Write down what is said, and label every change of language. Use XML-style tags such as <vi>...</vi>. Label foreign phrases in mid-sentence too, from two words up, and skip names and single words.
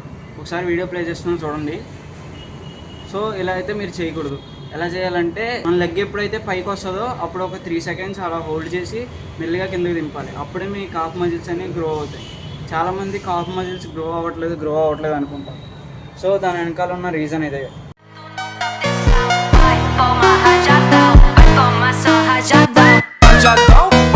<te>ఒకసారి</te> <en>video play</en> <te>చేస్తున్నాను చూడండి. సో ఇలా అయితే మీరు చేయకూడదు. ఎలా చేయాలంటే మన లెగ్ ఎప్పుడైతే పైకి వస్తుందో అప్పుడు ఒక 3 సెకండ్స్ అలా హోల్డ్ చేసి మెల్లిగా కిందకి దింపాలి. అప్పుడే మీ</te> <en>calf muscles</en> <te>అనేవి గ్రో అవుతాయి. చాలామంది</te> <en>calf muscles grow</en> <te>అవ్వట్లేదు అనుకుంటారు. సో దాని వెనకాల ఉన్న రీజన్ ఇదే.</te> <pt>Vai tomar rajadão, vai tomar só rajadão. Rajadão,</pt>